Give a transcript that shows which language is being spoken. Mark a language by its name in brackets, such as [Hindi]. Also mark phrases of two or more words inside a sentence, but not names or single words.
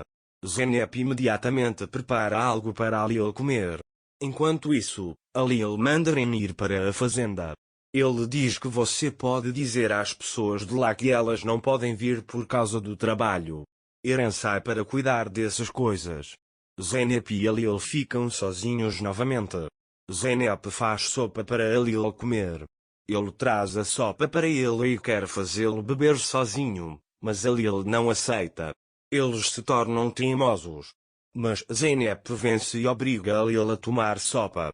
[Portuguese] Zeynep imediatamente prepara algo para Halil comer. Enquanto isso, Halil manda Irene ir para a fazenda. Ele diz que você pode dizer às pessoas de lá que elas não podem vir por causa do trabalho. Irene sai para cuidar dessas coisas. Zeynep e Halil ficam sozinhos novamente. Zeynep faz sopa para Halil comer. Ele traz a sopa para ele e quer fazê-lo beber sozinho, mas Halil não aceita. Eles se tornam teimosos. Mas Zeynep vence e obriga Halil a tomar sopa.